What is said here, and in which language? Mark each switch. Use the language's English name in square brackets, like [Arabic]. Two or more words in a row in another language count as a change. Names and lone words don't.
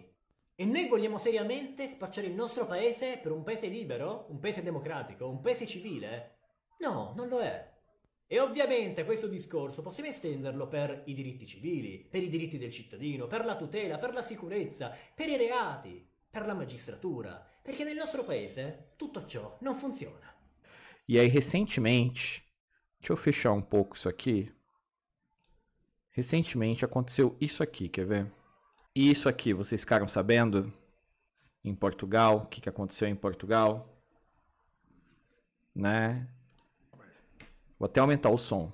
[Italian] E noi vogliamo seriamente spacciare il nostro paese per un paese libero, un paese democratico, un paese civile? No, non lo è. E ovviamente questo discorso possiamo estenderlo per i diritti civili, per i diritti del cittadino, per la tutela, per la sicurezza, per i reati, per la magistratura, perché nel nostro paese tutto ciò [Portuguese] não funciona. E aí, recentemente, deixa eu fechar um pouco isso aqui. Recentemente aconteceu isso aqui, quer ver? E isso aqui, vocês ficaram sabendo? Em Portugal, o que aconteceu em Portugal? Né? Vou até aumentar o som.